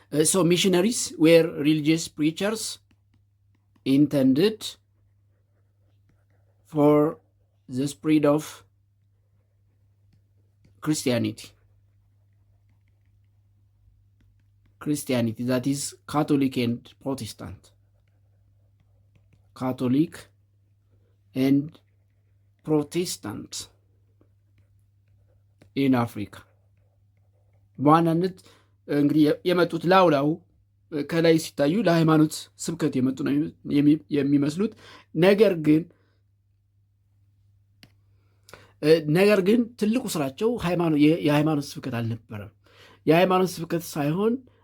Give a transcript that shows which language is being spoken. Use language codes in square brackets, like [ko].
[en] So missionaries were religious preachers intended for the spread of Christianity, that is Catholic and Protestant. Catholic and Protestant in Africa. [am] በዋናነት እንግዲህ የመጡት ላውላው ከላይ ሲታዩ ለሃይማኖት ስብከት የመጡ ነው የሚመስሉት። ነገር ግን ትልቁ ስራቸው የሃይማኖት ስብከት አልነበረም። የሃይማኖት ስብከት ሳይሆን